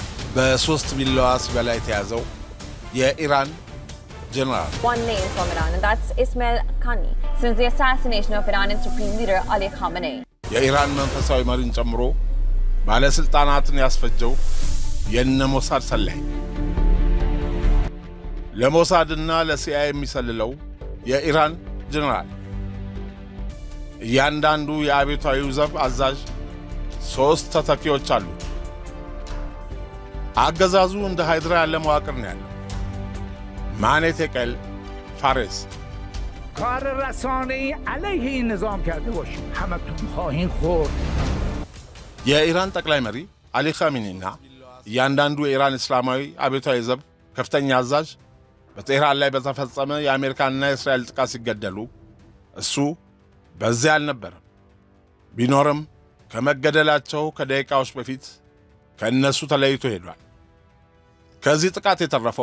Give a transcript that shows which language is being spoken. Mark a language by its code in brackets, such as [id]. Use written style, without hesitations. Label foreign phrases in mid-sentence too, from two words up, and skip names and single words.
[am] በ3 ቢላዋ ሲበላ የተያዘው የኢራን ጀነራል [en] One name from Iran, and that's Ismail Qaani, since the assassination of Iranian Supreme Leader Ali Khamenei. [am] የኢራን መንፈሳዊ መሪን ጨምሮ ባለስልጣናትን ያስፈጀው የነ ሞሳድ ሰላይ ለሞሳድና ለሲአይኤ የሚሰልለው የኢራን ጀነራል እያንዳንዱ የአብዮታዊው ዘብ አዛዥ 3 ተተኪዎች አሉ። አገዛዙ እንደ ሃይድራ ያለ መዋቅር ነው ያለው። ማኔቴቀል ፋሬስ [fa] کار رسانه‌ای علیه این نظام کرده باشید همتون خواهین خورد [am] የኢራን ጠቅላይ መሪ አሊ ኻሜኒና እያንዳንዱ የኢራን እስላማዊ አብዮታዊ ዘብ ከፍተኛ አዛዥ በቴህራን ላይ በተፈጸመ የአሜሪካንና የእስራኤል ጥቃት ሲገደሉ እሱ በዚያ አልነበረም። ቢኖርም ከመገደላቸው ከደቂቃዎች በፊት ከእነሱ ተለይቶ ሄዷል። ከዚህ ጥቃት የተረፈው